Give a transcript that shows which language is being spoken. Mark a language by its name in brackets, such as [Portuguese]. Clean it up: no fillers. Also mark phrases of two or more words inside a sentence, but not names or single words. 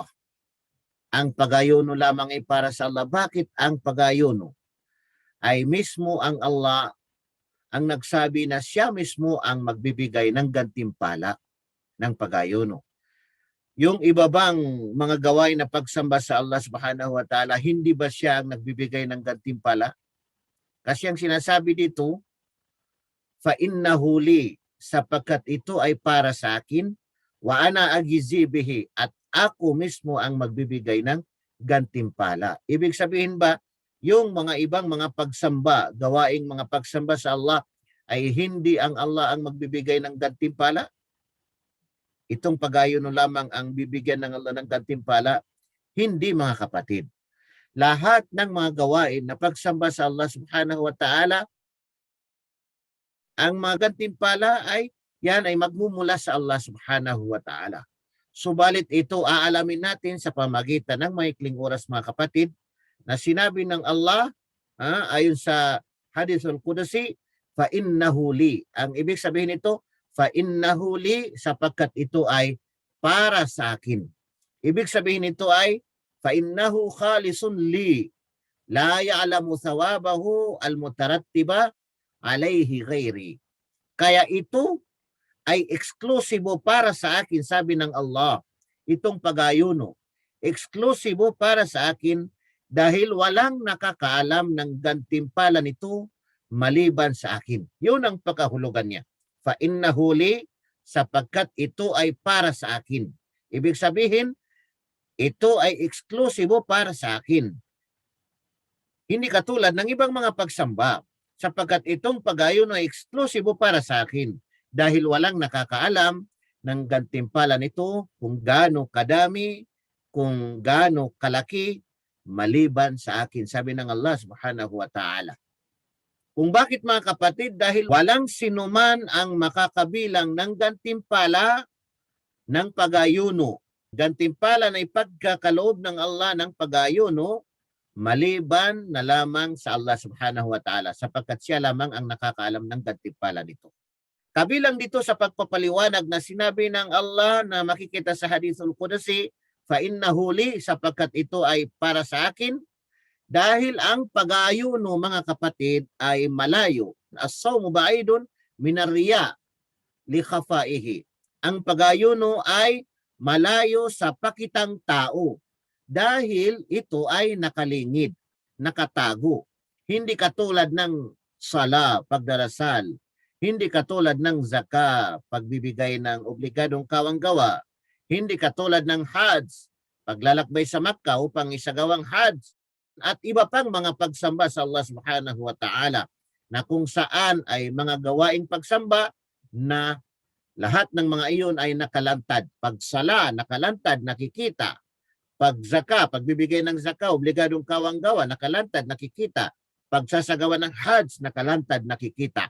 [Filipino] Ang pag-aayuno lamang ay para sa Allah. Bakit ang pag-aayuno ay mismo ang Allah ang nagsabi na siya mismo ang magbibigay ng gantimpala ng pag-aayuno? Yung iba bang mga gawain na pagsamba sa Allah [Arabic] سبحانه وتعالى, [Filipino] hindi ba siya ang nagbibigay ng gantimpala? Kasi ang sinasabi dito, [Arabic] فإنه لي, [Filipino] sapagkat ito ay para sa akin, [Arabic] وأنا أجزي به, [Filipino] at ako mismo ang magbibigay ng gantimpala. Ibig sabihin ba, yung mga ibang mga pagsamba, gawaing mga pagsamba sa Allah, ay hindi ang Allah ang magbibigay ng gantimpala? Itong pag-ayuno lamang ang bibigyan ng Allah ng gantimpala? Hindi mga kapatid. Lahat ng mga gawain na pagsamba sa Allah [Arabic] سبحانه وتعالى, [Filipino] ang mga gantimpala ay yan ay magmumula sa Allah [Arabic] سبحانه وتعالى. [Filipino] Subalit ito aalamin natin sa pamagitan ng maikling oras mga kapatid, na sinabi ng Allah ayon sa hadithul qudsi, [Arabic] فإنه لي. [Filipino] Ang ibig sabihin nito, [Arabic] فإنه لي, [Filipino] sapagkat ito ay para sa akin. Ibig sabihin nito ay [Arabic] فإنه خالص لي لا يعلم ثوابه المترتب عليه غيري. [Filipino] Kaya ito ay eksklusibo para sa akin, sabi ng Allah. Itong pag-ayuno, eksklusibo para sa akin, dahil walang nakakaalam ng gantimpala nito maliban sa akin. Yun ang pagkahulugan niya. [Arabic] فإنه لي, [Filipino] sapagkat ito ay para sa akin. Ibig sabihin, ito ay eksklusibo para sa akin. Hindi katulad ng ibang mga pagsamba. sapagkat itong pag-ayuno ay eksklusibo para sa akin dahil walang nakakaalam ng gantimpala nito kung gaano kadami, kung gaano kalaki maliban sa akin. Sabi ng Allah [Arabic] سبحانه وتعالى. [Filipino] Kung bakit mga kapatid? Dahil walang sinuman ang makakabilang ng gantimpala ng pag-ayuno. Gantimpala na ipagkakaloob ng Allah ng pag-ayuno maliban na lamang sa Allah [Arabic] سبحانه وتعالى [Filipino] sapagkat siya lamang ang nakakaalam ng gantimpala nito. Kabilang dito sa pagpapaliwanag na sinabi ng Allah na makikita sa Hadithul Qudsi, [Arabic] فَإِنَّهُ لِي, [Filipino] sapagkat ito ay para sa akin, dahil ang pag-aayuno mga kapatid ay malayo. [Arabic] الصوم بعيد من الرياء لخفائه. [Filipino] Ang pag-aayuno ay malayo sa pakitang tao dahil ito ay nakalingid, nakatago. Hindi katulad ng sala, pagdarasal. Hindi katulad ng zaka, pagbibigay ng obligadong kawanggawa. Hindi katulad ng hajj, paglalakbay sa Makkah upang isagawang hajj. At iba pang mga pagsamba sa Allah [Arabic] سبحانه وتعالى [Filipino] na kung saan ay mga gawaing pagsamba na lahat ng mga iyon ay nakalantad. Pag sala, nakalantad, nakikita. Pag zaka, pagbibigay ng zaka, obligadong kawanggawa, nakalantad, nakikita. Pagsasagawa ng hajj, nakalantad, nakikita.